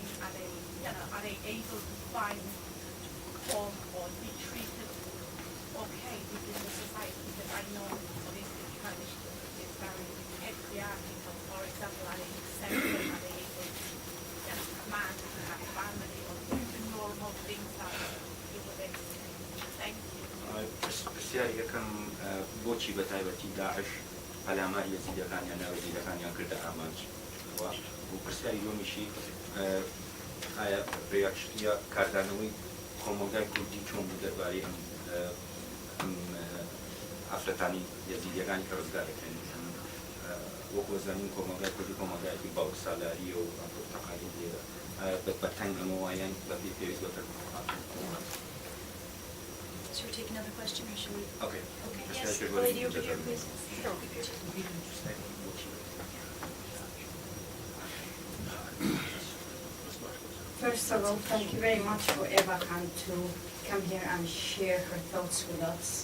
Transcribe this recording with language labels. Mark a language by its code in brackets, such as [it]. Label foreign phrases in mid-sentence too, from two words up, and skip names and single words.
[en] Are they able to find home or be treated okay within the society? Because I know obviously Kurdish is very patriarchal. For example, are they accepted? Are they able to command to have family or do the normal things that you would expect? Thank you. [ckb] پرسیاری یەکەم بۆچی بە تایبەتی داعش پەلامار یەزیدەکانیان ناو یەزیدەکانیان کردە ئامانج و پرسیاری دومیشی ئایا ڕێکشتیە کاردانەوەی کۆمەلگای کوردی چۆن بوو دەربارەی ئەم ئافرەتانی یەزیدیەکانی کە ڕزگار دەکرێن وەکو زانین کۆمەلگای کوردی کۆمەلگایەکی باوک سالاریە و تەقالی لێرە بە تەنگ ئەمەوایان بەبێ پێویست بە [en] Should we take another question or should we? Okay. Okay, yes, the lady over here, please. First of all, thank you very much for Eva Khan to come here and share her thoughts with us.